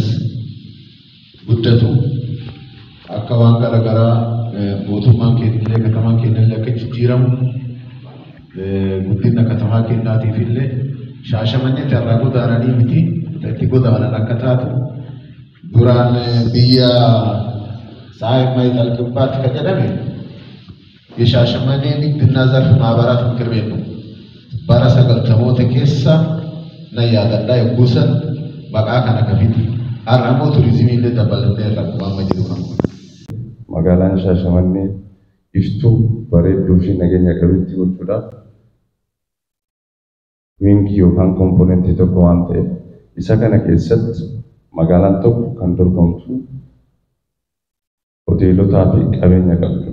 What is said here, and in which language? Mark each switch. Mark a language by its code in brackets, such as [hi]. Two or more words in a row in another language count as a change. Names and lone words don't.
[om] guddatu akka waan garaagaraa mootummaan keenyallee katamaan keenyallee akka jijjiiramu guddina katamaa keenyaatiif illee Shaashamannee irraa godaananii miti itti godaanan akka taatu duraan biyya saayimmaa Ixalqibbaatti kan jedhame [am] የሻሸመኔ ንግድና ዘርፍ ማህበራት ምክር ቤት ነው። [om] bara 90 keessa na yaadadha eegguusan maqaa kana kafiti har'amoo turizimii illee dabalatee irra waan jiru. Magaalaan Shaashamannee iftuu bareedduu fi nageenya qabeetti gochuudhaaf wiingii yookaan kompoonentii tokko waan ta'eef isa kana keessatti magaalaan tokko kan dorgomtu hoteelotaa fi qabeenya qabdu.